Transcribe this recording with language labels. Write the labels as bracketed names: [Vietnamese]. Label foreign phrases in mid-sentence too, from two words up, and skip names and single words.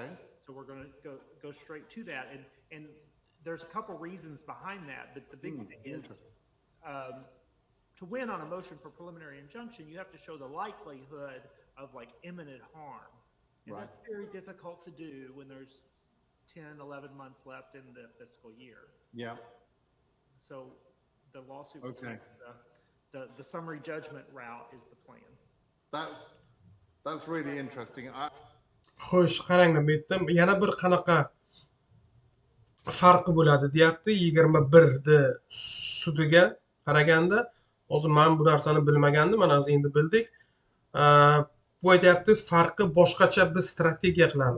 [English] So we're going to go straight to that. And there's a couple reasons behind that, but the big thing is to win on a motion for preliminary injunction, you have to show the likelihood of like imminent harm. And that's very difficult to do when there's 10, 11 months left in the fiscal year. Yeah. So the lawsuit, the summary judgment route is the plan. That's really interesting. [Uzbek] Xo'sh, qaranglar, bu yerda yana bir qanaqa farqi bo'ladi deyapti 21da sudiga qaraganda. Hozir men bu narsani bilmagandim, mana hozir endi bildik. Bu aytyapti, farqi boshqacha biz strategiya qilamiz.